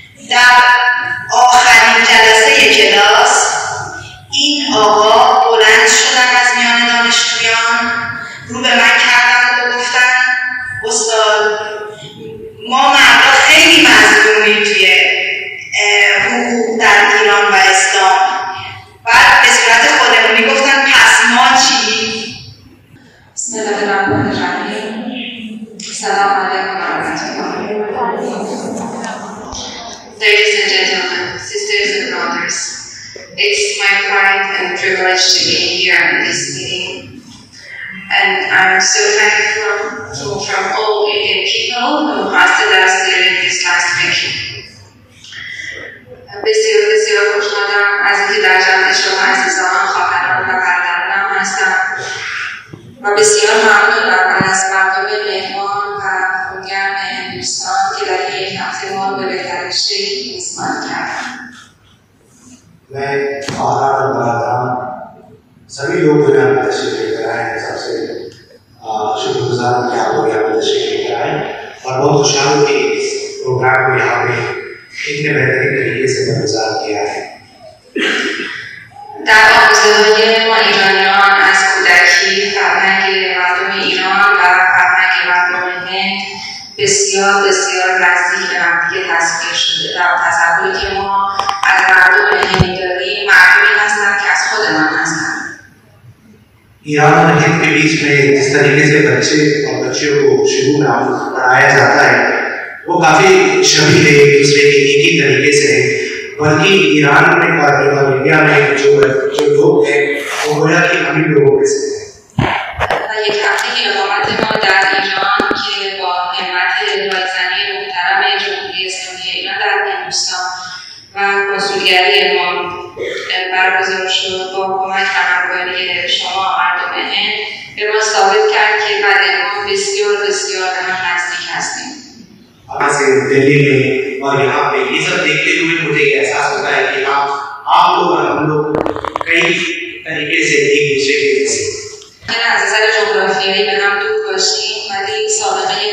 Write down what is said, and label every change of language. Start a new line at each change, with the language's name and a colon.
Persian: در آخرین جلسه کلاس این آقا بلند شدن از میان دانشجویان، رو به من کردن و گفتن استاد ما مردا خیلی مظلومیم توی حقوق در ایران و اسلام. بعد به صورت خودمونی گفتن پس ما چی؟ بسم الله الرحمن الرحیم. سلام علیکم و رحمت الله.
English: Ladies and gentlemen, sisters and brothers, it's my pride and privilege to be here in this meeting, and I'm so thankful from all Indian people who hosted us during this last week.
Persian: بسیار بسیار خوشحالم از اینکه در جمع شما عزیزان، خواهران و برادرانم هستم و بسیار ممنونم از مردم مهمان و خونگرم هندوستان که در یک هفته ما به بهترین شکل میزبانی کردند.
Hindi: मैं खवाहान और बरादरान सभी लोग जो यहाँ पे तशरीफ लेकर आए हैं, सबसे शुक्रगुजार हूँ कि आप लोग यहाँ पे तशरीफ लेकर आए और बहुत खुशहाल हूँ कि इस प्रोग्राम को यहाँ पे इतने बेहतरीन तरीके से बरगुजार किया है।
Persian: در آموزه‌های ما ایرانیان از کودکی فرهنگ مردم ایران و فرهنگ مردم هند بسیار بسیار نزدیک به همدیگه تصویر شده و تصوری که ما از مردم هندی داریم مردمی هستند که از خودمان هستند.
Hindi: ईरान और हिंद के बीच में जिस तरीके से बच्चे और बच्चियों को शुरू में पढ़ाया जाता है वो काफ़ी शबीह है एक दूसरे के, एक ही तरीके से है। बल्कि ईरान में और इंडिया में जो लोग हैं वो गोया कि हम ही लोगों के से हैं।
Persian: یک هفته اقامت ما در ایران که با همت رایزنی محترم جمهوری اسلامی ایران در هندوستان و کنسولگری ما برگزار شد با کمک همکاری شما مردم هند به ما ثابت کرد که بدن ما بسیار بسیار به هم نزدیک هستیم.
Hindi: से दिल्ली में और यहाँ पे ये सब देखते हुए मुझे ये एहसास होता है कि हाँ आप लोग और हम लोग कई तरीके से एक दूसरे के जैसे
Persian: از نظر جغرافیایی به هم دور باشیم ولی سابقه